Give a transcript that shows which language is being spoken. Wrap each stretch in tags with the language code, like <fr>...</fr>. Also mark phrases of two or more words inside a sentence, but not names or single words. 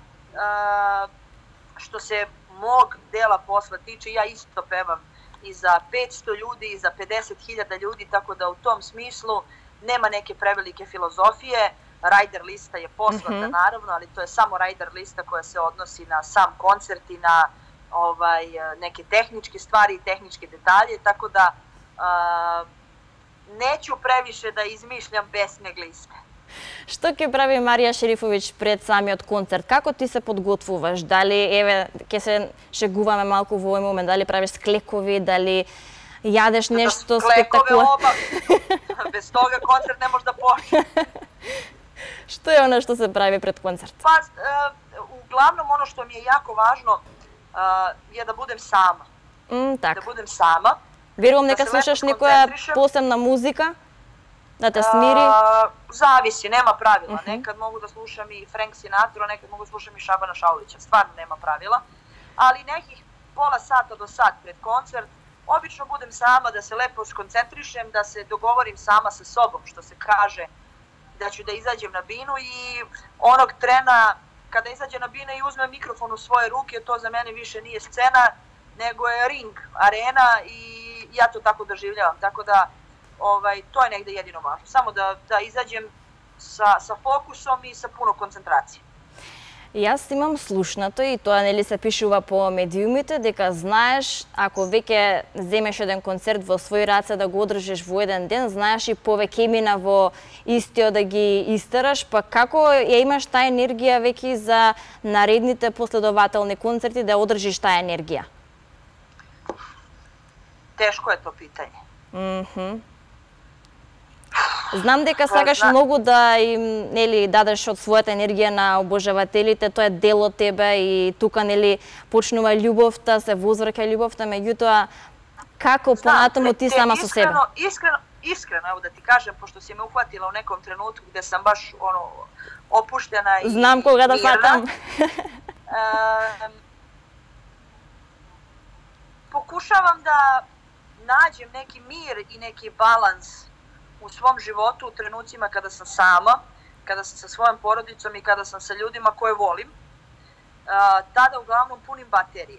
<sr>Što se mog dela posla tiče, ja isto pevam i za 500 ljudi i za 50.000 ljudi, tako da u tom smislu nema neke prevelike filozofije. Rider lista je poslata naravno, ali to je samo rider lista koja se odnosi na sam koncert i na neke tehničke stvari i tehničke detalje, tako da neću previše da izmišljam besne gliste.</sr> <mk>Што ќе прави Марија Шерифовиќ пред самиот концерт? Како ти се подготвуваш? Дали, еве, ќе се шегуваме малку во овој момент, дали правиш склекови, дали јадеш нешто спектакуларно?</mk> <sr>Без тога концерт не може да почне.</sr> <mk>Што е она што се прави пред концерт?</mk> <sr>Па, углавном ono što mi je jako važno je da budem sama.</sr> <mk>Така.</mk> <sr>Da budem sama.</sr> <mk>Верувам дека слушаш некоја посебна музика?</mk> <sr>Da te smiri? Zavisi, nema pravila. Nekad mogu da slušam i Frank Sinatra, nekad mogu da slušam i Šabana Šaulića. Stvarno nema pravila. Ali nekih pola sata do sat pred koncert, obično budem sama da se lepo skoncentrišem, da se dogovorim sama sa sobom, što se kaže, da ću da izađem na binu i onog trena kada izađem na binu i uzmem mikrofon u svoje ruke, to za mene više nije scena, nego je ring, arena i ja to tako doživljavam. Tako da to je negde jedino važno. Samo da izađem sa fokusom i sa puno koncentracije.</sr> <mk>Јас имам слушнато и тоа нели се пишува по медиумите дека знаеш ако веќе земеш еден концерт во своји раце да го одржиш во еден ден, знаеш и повеќе мина во истиот да ги истераш, па како ја имаш таа енергија веќе за наредните последователни концерти да одржиш таа енергија?</mk> <sr>Тешко е то питање.</sr> <mk>Знам дека сакаш многу да им дадеш од својата енергија на обожавателите, тоа е дел од тебе и тука почнува љубовта, се возвраќа љубовта, меѓутоа како понатаму ти сама со себе?</mk> <sr>Iskreno, evo da ti kažem, pošto si me uhvatila u nekom trenutku gde sam baš opuštena i</sr> <mk>Знам кога да фатам.</mk> <sr>Pokušavam da nađem neki mir i neki balans u svom životu u trenucima kada sam sama, kada sam sa svojom porodicom i kada sam sa ljudima koje volim, tada uglavnom punim baterije.</sr>